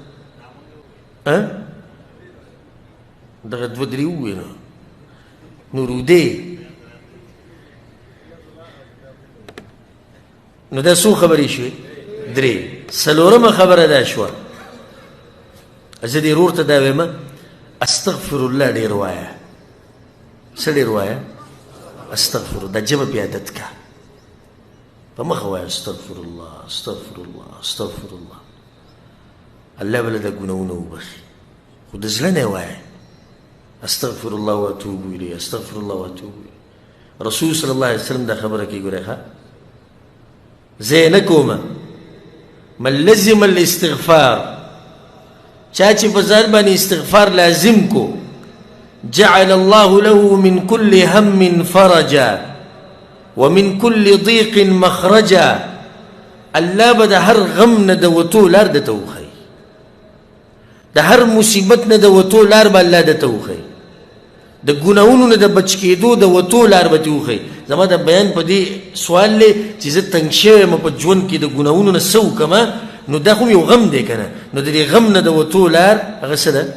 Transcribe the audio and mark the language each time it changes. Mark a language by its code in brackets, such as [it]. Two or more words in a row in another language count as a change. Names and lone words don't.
[ps] دغه 2 3 ووایي نو رودې نو دا څو خبرې شوې 3 څلورمه خبره دا شوه زه دې ورور ته دا وایم [ar] استغفر الله [ps] ډېر وایه څه ډېر وایه استغفر دا ژبه پې عادت کا په مخه وایه [ar] استغفر الله استغفر الله استغفر الله [ps] الله به له دا ګناهونه وبخي خو د زړه نه وایه [ar] استغفر الله واتوب الیه استغفر الله واتوب الیه [ps] رسول [ar] صلی الله علیه وسلم [ps] دا خبره کوي ګورئ ښه زه یې نه کومه [ar] من لزم الاستغفار [ps] چا چې په ځان باندې استغفار لازم کو [ar] جعل الله له من كل هم فرجا ومن كل ضيق مخرجا. [ps] الله به د هر غم نه د وتو لار درته وښیي، د هر مصیبت نه د وتو لار به الله درته وښیي، د ګناهونو نه د بچ کېدو د وتو لار به دې وښیي. زما د بیان په دې سوال دی چې زه تنګ شوی یم په ژوند کې د ګناهونو نه څه وکړمه، نو دا خو یو غم دی که نه، نو د دې غم نه د وتو لار هغه څه ده؟